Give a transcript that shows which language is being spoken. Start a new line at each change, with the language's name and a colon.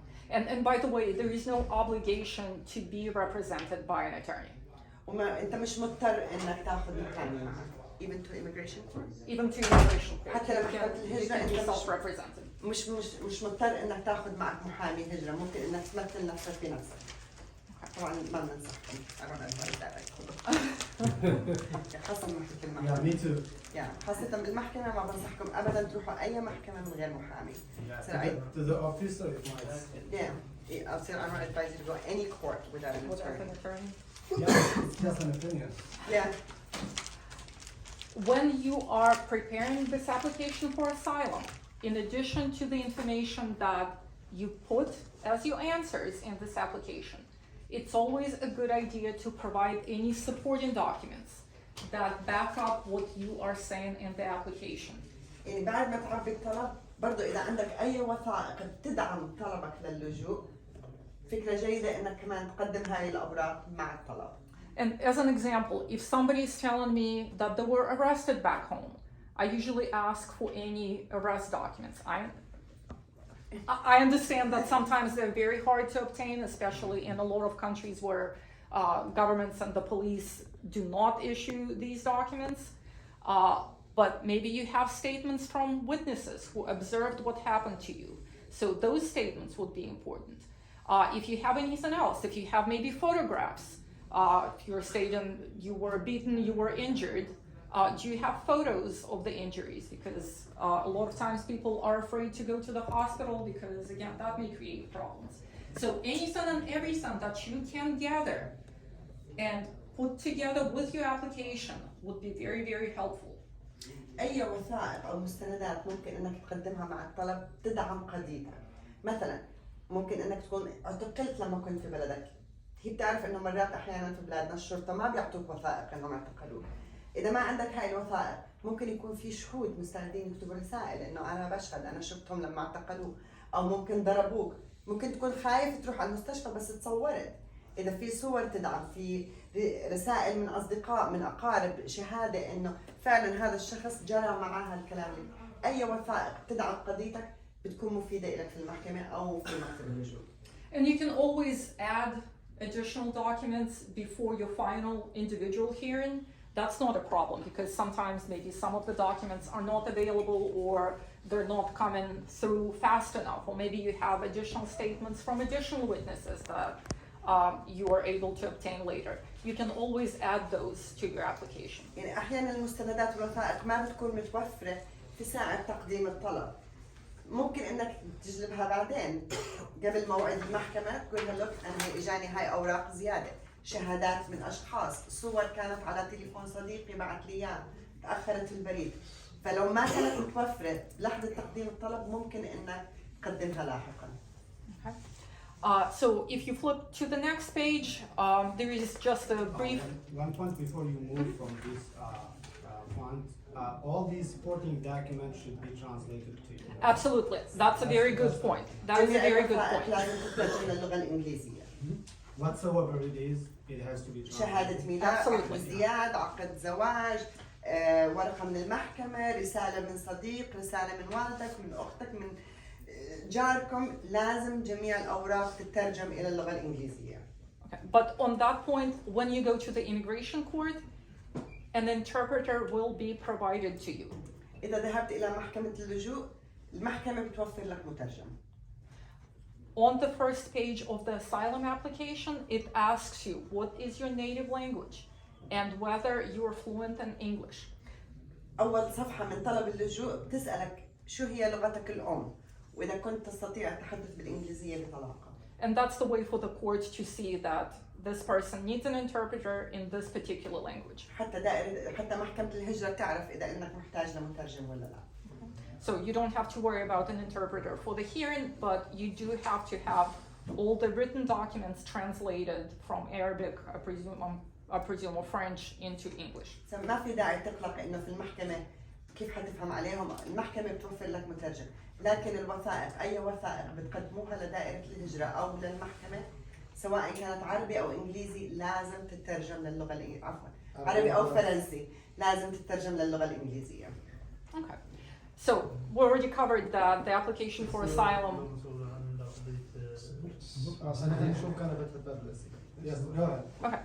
English: And by the way, there is no obligation to be represented by an attorney.
Arabic: وما أنت مش مضطر إنك تاخذ محامي معك.
English: Even to immigration court. Even to immigration court,
Arabic: حتى لما حكمت
English: you
Arabic: الهجرة
English: can be
Arabic: أنت
English: self-represented.
Arabic: مش مضطر إنك تاخذ معك محامي هجرة، ممكن إنك تمثل نفسك بنفسك. طبعاً ما بننصحكم.
English: I don't advise that.
Arabic: خاصة من محكمة
English: Yeah,
Arabic: المحكمة.
English: me too.
Arabic: خاصة بالمحكمة ما بنصحكم أبداً تروحوا أي محكمة من غير محامي.
English: Yeah, So I- to the officer it might. Yeah, I don't advise you to go any court without an Without an attorney. attorney. Yeah, it's just an opinion. Yeah, When you are preparing this application for asylum, in addition to the information that you put as your answers in this application, it's always a good idea to provide any supporting documents that back up what you are saying in the application.
Arabic: يعني بعد ما تعبي الطلب برضو إذا عندك أي وثائق بتدعم طلبك للجوء، فكرة جيدة إنك كمان تقدم هاي الأوراق مع الطلب.
English: And as an example, if somebody is telling me that they were arrested back home, I usually ask for any arrest documents. I understand that sometimes they're very hard to obtain, especially in a lot of countries where governments and the police do not issue these documents. But maybe you have statements from witnesses who observed what happened to you. So those statements would be important. If you have anything else, if you have maybe photographs, if you're stating you were beaten, you were injured, do you have photos of the injuries? Because a lot of times people are afraid to go to the hospital because, again, that may create problems. So anything and everything that you can gather and put together with your application would be very, very helpful.
Arabic: أي وثائق أو مستندات ممكن إنك تقدمها مع الطلب تدعم قضيتك. مثلاً ممكن إنك تكون اعتقلت لما كنت في بلدك. هي بتعرف إنه مرات أحياناً في بلادنا الشرطة ما بيعطوك وثائق إنهم اعتقلوك. إذا ما عندك هاي الوثائق ممكن يكون في شهود مستعدين يكتبوا رسائل إنه أنا بشهد أنا شفتهم لما اعتقلوك، أو ممكن ضربوك. ممكن تكون خايف تروح على المستشفى بس تصورت. إذا في صور تدعم، في رسائل من أصدقاء من أقارب شهادة إنه فعلاً هذا الشخص جرى معاه هالكلام. أي وثائق تدعم قضيتك بتكون مفيدة لك في المحكمة أو في مكتب اللجوء.
English: And you can always add additional documents before your final individual hearing. That's not a problem because sometimes maybe some of the documents are not available or they're not coming through fast enough, or maybe you have additional statements from additional witnesses that you are able to obtain later. You can always add those to your application.
Arabic: يعني أحياناً المستندات والوثائق ما بتكون متوفرة في ساعة تقديم الطلب. ممكن إنك تجلبها بعدين قبل موعد المحكمة، تقول لها لوك أنا إجاني هاي أوراق زيادة، شهادات من أشخاص، صور كانت على تليفون صديقي بعت لي إياه، تأخرت البريد. فلو ما كانت متوفرة بلحظة تقديم الطلب ممكن إنك تقدمها لاحقاً.
English: Okay. So if you flip to the next page, there is just a brief. One point before you move from this font, all these supporting documents should be translated to you. Absolutely, that's a very good point. That is a very good point.
Arabic: لازم تترجم للغة الإنجليزية.
English: Whatsoever it is, it has to be translated.
Arabic: شهادة ميلاد، عقد
English: Absolutely.
Arabic: ازدياد، عقد زواج، ورقة من المحكمة، رسالة من صديق، رسالة من والدك، من أختك، من جاركم، لازم جميع الأوراق تترجم إلى اللغة الإنجليزية.
English: Okay. But on that point, when you go to the immigration court, an interpreter will be provided to you.
Arabic: إذا ذهبت إلى محكمة اللجوء، المحكمة بتوفر لك مترجم.
English: On the first page of the asylum application, it asks you what is your native language and whether you are fluent in English.
Arabic: أول صفحة من طلب اللجوء بتسألك شو هي لغتك الأم، وإذا كنت تستطيع التحدث بالإنجليزية بطلاقة.
English: And that's the way for the court to see that this person needs an interpreter in this particular language.
Arabic: حتى محكمة الهجرة تعرف إذا إنك محتاج لمترجم ولا لا.
English: So you don't have to worry about an interpreter for the hearing, but you do have to have all the written documents translated from Arabic, I presume, I presume, or French into English.
Arabic: ما في داعي تقلق انه في المحكمه كيف حتفهم عليهم، المحكمه بتوفر لك مترجم، لكن الوثائق اي وثائق بتقدموها لدائره الهجره او للمحكمه سواء كانت عربي او انجليزي لازم تترجم للغه عفوا عربي او فرنسي لازم تترجم للغه الانجليزيه.
English: Okay. So we already covered the application for asylum.
Arabic: سنتين شو كانت بتحب الأسئلة؟
English: Yes, go ahead.